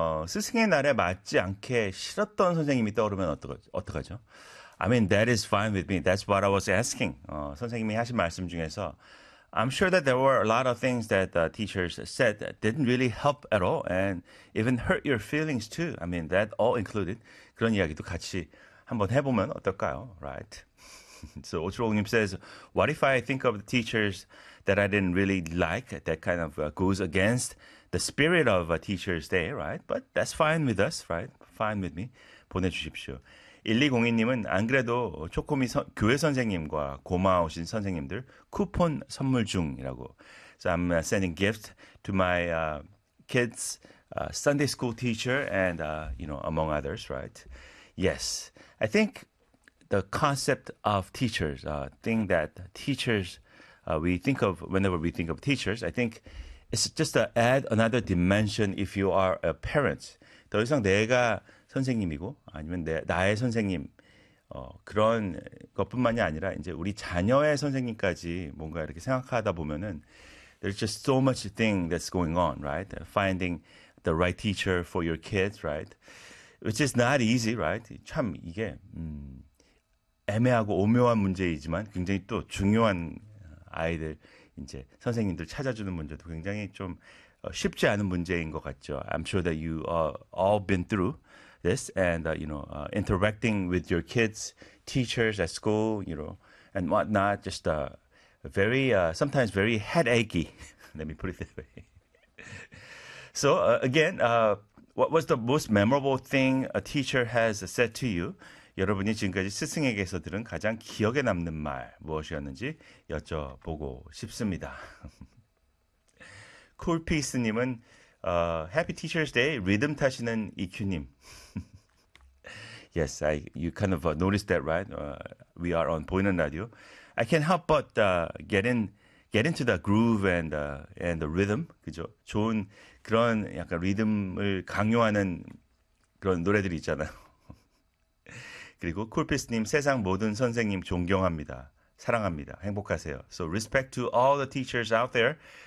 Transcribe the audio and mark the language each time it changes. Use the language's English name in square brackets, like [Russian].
[Korean] 스승의 날에 맞지 않게 싫었던 선생님이 떠오르면 어떡하죠? [English] I mean, that is fine with me. That's what I was asking. [Korean] 선생님이 하신 말씀 중에서 [English] I'm sure that there were a lot of things that the teachers said that didn't really help at all and even hurt your feelings too. I mean, that all included. [Korean] 그런 이야기도 같이 한번 해보면 어떨까요? [English] Right. So 5750님 says, what if I think of the teachers that I didn't really like? That kind of goes against the spirit of a Teacher's Day, right? But that's fine with us, right? Fine with me. [Korean] 보내주십시오. 1202님은 안 그래도 초코미 교회 선생님과 고마우신 선생님들 쿠폰 선물 중이라고. [English] So I'm sending gifts to my kids, Sunday school teacher, and you know, among others, right? Yes, I think the concept of teachers, thing that teachers we think of whenever we think of teachers, I think it's just to add another dimension if you are a parent. [Korean] 더 이상 내가 선생님이고 아니면 나의 선생님 그런 것뿐만이 아니라 이제 우리 자녀의 선생님까지 뭔가 이렇게 생각하다 보면은 [English] there's just so much thing that's going on, right? Finding the right teacher for your kids, right? Which is not easy, right? [Korean] 참 이게 애매하고 오묘한 문제이지만 굉장히 또 중요한 아이들 이제 선생님들 찾아주는 문제도 굉장히 좀 쉽지 않은 문제인 것 같죠. [English] I'm sure that you all been through this and you know interacting with your kids, teachers at school, you know, and whatnot. Just very sometimes very headachy. Let me put it that way. So again, what was the most memorable thing a teacher has said to you? [Korean] 여러분이 지금까지 스승에게서 들은 가장 기억에 남는 말 무엇이었는지 여쭤보고 싶습니다. 쿨피스님은 [English] Happy Teacher's Day, [Korean] 리듬 타시는 EQ님. [English] Yes, you kind of noticed that, right? We are on 보이는 라디오. I can't help but get into the groove and the rhythm, 그죠? [Korean] 좋은 그런 약간 리듬을 강요하는 그런 노래들이 있잖아요. 그리고 쿨피스님, 세상 모든 선생님 존경합니다. 사랑합니다. 행복하세요. [English] So respect to all the teachers out there.